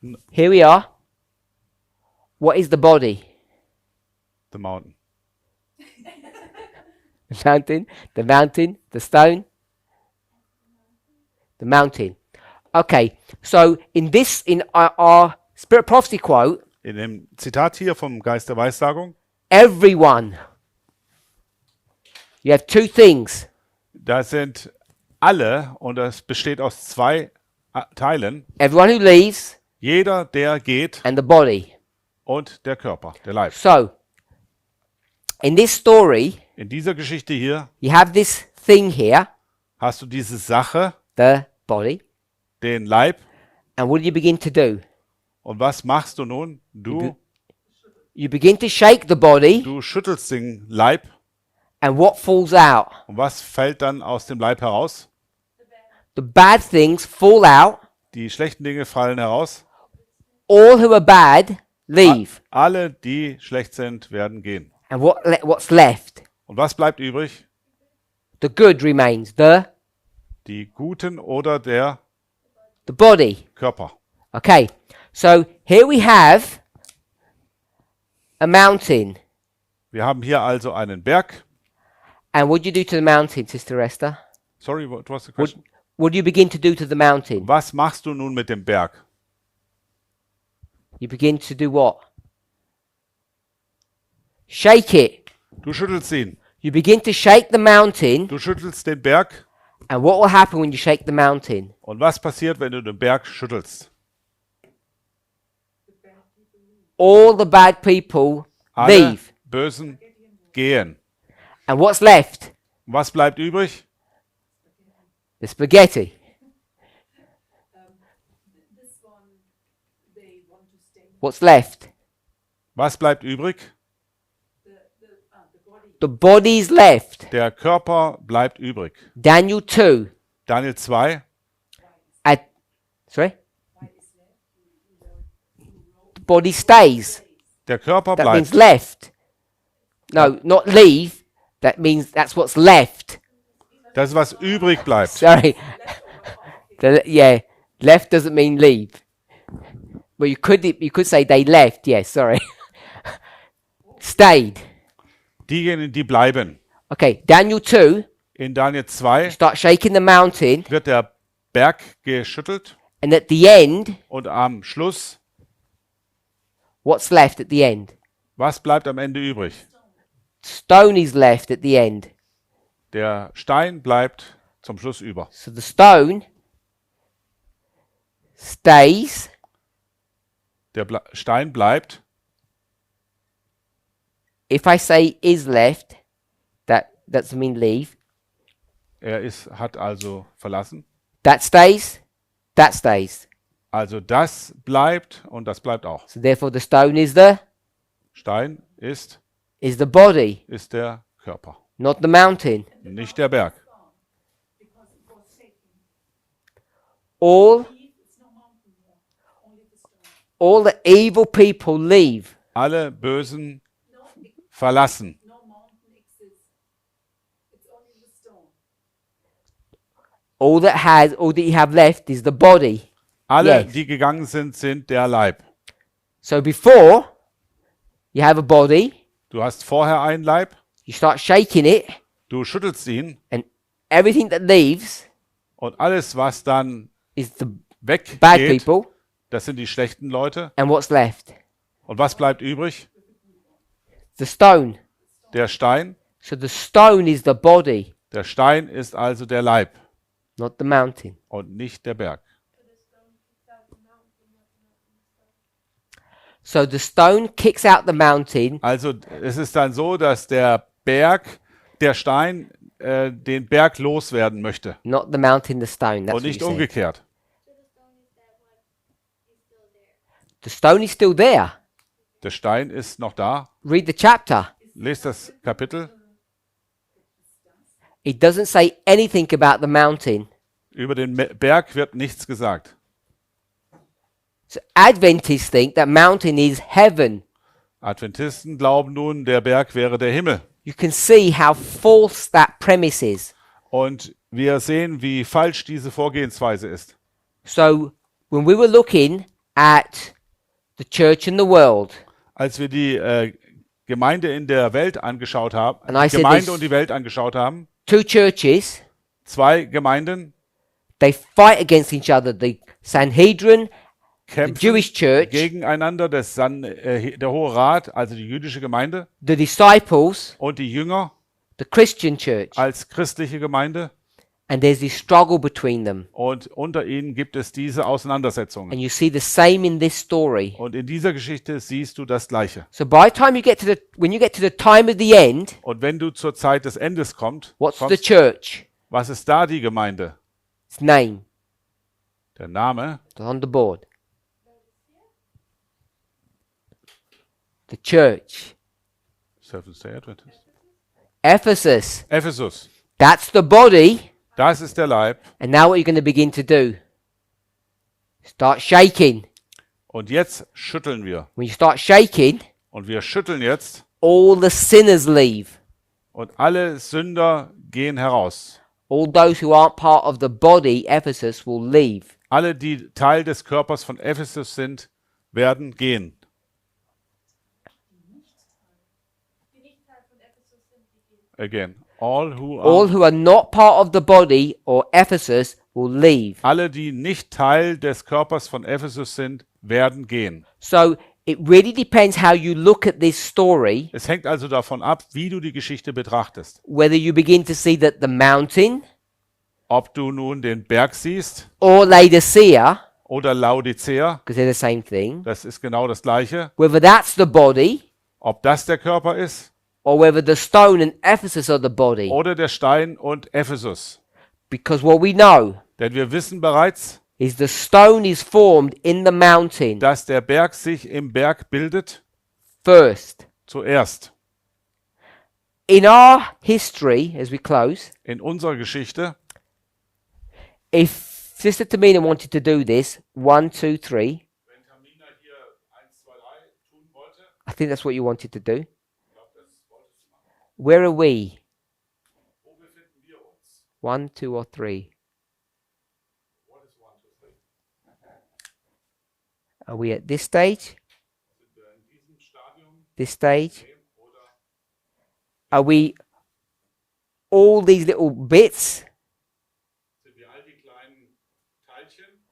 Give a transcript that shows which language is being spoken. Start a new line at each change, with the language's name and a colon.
English: Here we are. What is the body? The mountain. The mountain, the stone, the mountain. Okay, so in our Spirit Prophecy quote,
German: In dem Zitat hier vom Geist der Weissagung,
English: everyone. You have two things.
German: da sind alle, und das besteht aus zwei Teilen,
English: Everyone who leaves
German: jeder, der geht,
English: and the body.
German: und der Körper, der Leib.
English: So, in this story,
German: In dieser Geschichte hier
English: you have this thing here,
German: hast du diese Sache,
English: the body,
German: den Leib,
English: and what do you begin to do?
German: und was machst du nun?
English: You begin to shake the body,
German: Du schüttelst den Leib,
English: and what falls out?
German: und was fällt dann aus dem Leib heraus?
English: The bad things fall out.
German: Die schlechten Dinge fallen heraus.
English: All who are bad leave.
German: Alle, die schlecht sind, werden gehen.
English: And what's left?
German: Und was bleibt übrig?
English: The good remains.
German: Die Guten oder der
English: The body.
German: Körper.
English: Okay, so here we have a mountain.
German: Wir haben hier also einen Berg.
English: And what do you do to the mountain, Sister Esther? Sorry, what was the question? What do you begin to do to the mountain?
German: Was machst du nun mit dem Berg?
English: You begin to do what? Shake it.
German: Du schüttelst ihn.
English: You begin to shake the mountain.
German: Du schüttelst den Berg.
English: And what will happen when you shake the mountain?
German: Und was passiert, wenn du den Berg schüttelst?
English: All the bad people
German: Alle
English: leave.
German: Bösen gehen.
English: And what's left?
German: Und was bleibt übrig?
English: The spaghetti. This one, they want to stay. What's left?
German: Was bleibt übrig?
English: The body. The body's left.
German: Der Körper bleibt übrig.
English: Daniel 2.
German: Daniel 2.
English: Sorry? The body stays.
German: Der Körper
English: That means
German: bleibt.
English: left. No, not leave. That means that's what's left.
German: Das ist, was übrig bleibt.
English: Sorry. Yeah, left doesn't mean leave. Well, you could say they left. Yes, sorry. Stayed.
German: Diejenigen, die bleiben.
English: Okay, Daniel 2. In Daniel 2 Start shaking the mountain,
German: wird der Berg geschüttelt
English: and at the end,
German: und am Schluss,
English: what's left at the end?
German: was bleibt am Ende übrig?
English: Stone is left at the end.
German: Der Stein bleibt zum Schluss über.
English: So the stone stays.
German: Der Stein bleibt.
English: If I say is left, that doesn't mean leave.
German: Hat also verlassen.
English: That stays. That stays.
German: Also das bleibt und das bleibt auch.
English: So therefore, the stone is the
German: Stein ist
English: body,
German: der Körper,
English: not the mountain.
German: nicht der Berg.
English: Because it was shaking. All It's no mountain more. Only the stone. all the evil people leave.
German: Alle Bösen verlassen.
English: No mountain exists. It's only the stone. All that you have left is the body.
German: Alle,
English: Yes.
German: die gegangen sind der Leib.
English: So before you have a body,
German: Du hast vorher einen Leib,
English: You start shaking it,
German: du schüttelst ihn
English: and everything that leaves
German: und alles, was dann
English: is the bad
German: weggeht,
English: people,
German: das sind die schlechten Leute.
English: and what's left?
German: Und was bleibt übrig?
English: The stone.
German: Der Stein.
English: So the stone is the body,
German: Der Stein ist also der Leib
English: not the mountain.
German: und nicht der Berg.
English: So the stone kicks out the mountain,
German: Also es ist dann so, dass der Stein den Berg loswerden möchte
English: not the mountain, the stone. That's what you
German: nicht
English: said.
German: umgekehrt.
English: The stone is still there.
German: Der Stein ist noch da.
English: Read the chapter.
German: Lest das Kapitel.
English: It doesn't say anything about the mountain.
German: Über den Berg wird nichts gesagt.
English: So Adventists think that mountain is heaven.
German: Adventisten glauben nun, der Berg wäre der Himmel.
English: You can see how false that premise is.
German: Und wir sehen, wie falsch diese Vorgehensweise ist.
English: So when we were looking at the church in the world,
German: Als wir die Gemeinde in der Welt angeschaut haben,
English: And I
German: die
English: said
German: Gemeinde
English: this-
German: und die Welt angeschaut haben,
English: two churches,
German: zwei Gemeinden
English: they fight against each other. The Sanhedrin, the
German: kämpfen
English: Jewish church,
German: gegeneinander, der Hohe Rat, also die jüdische Gemeinde,
English: the disciples,
German: und die Jünger
English: the Christian church.
German: als christliche Gemeinde.
English: And there's this struggle between them.
German: Und unter ihnen gibt es diese Auseinandersetzungen.
English: And you see the same in this story.
German: Und in dieser Geschichte siehst du das Gleiche.
English: So by the time you get to when you get to the time of the end,
German: Und wenn du zur Zeit des Endes
English: what's the
German: kommst,
English: church?
German: was ist da die Gemeinde?
English: Its name.
German: Der Name?
English: It's on the board. The church. Seventh-day Adventist. Ephesus.
German: Ephesus.
English: That's the body.
German: Das ist der Leib.
English: And now what you're going to begin to do? Start shaking.
German: Und jetzt schütteln wir.
English: When you start shaking,
German: Und wir schütteln jetzt.
English: all the sinners leave.
German: Und alle Sünder gehen heraus.
English: All those who aren't part of the body, Ephesus, will leave.
German: Alle, die Teil des Körpers von Ephesus sind, werden gehen. Die nicht Teil von Ephesus sind, die gehen.
English: Again. All All who are not part of the body or Ephesus will leave.
German: alle, die nicht Teil des Körpers von Ephesus sind, werden gehen.
English: So it really depends how you look at this story,
German: Es hängt also davon ab, wie du die Geschichte betrachtest.
English: whether you begin to see that the mountain
German: Ob du nun den Berg siehst
English: or Laodicea,
German: oder Laodicea,
English: because they're the same thing,
German: das ist genau das Gleiche.
English: whether that's the body
German: Ob das der Körper ist
English: or whether the stone and Ephesus are the body.
German: oder der Stein und Ephesus.
English: Because what we know
German: Denn wir wissen bereits,
English: is the stone is formed in the mountain
German: dass der Berg sich im Berg bildet
English: first.
German: zuerst.
English: In our history, as we close,
German: In unserer Geschichte,
English: if Sister Tamina wanted to do this, 1, 2, 3,
German: wenn Tamina hier 1, 2, 3 tun wollte,
English: I think that's what you wanted to do.
German: ich glaube, das wolltest du machen.
English: Where are we?
German: Wo befinden wir uns?
English: 1, 2, or 3? What is 1, 2, 3? Are we at this stage?
German: Sind wir in diesem Stadium
English: This stage?
German: oder
English: Are we all these little bits?
German: sind wir all die kleinen Teilchen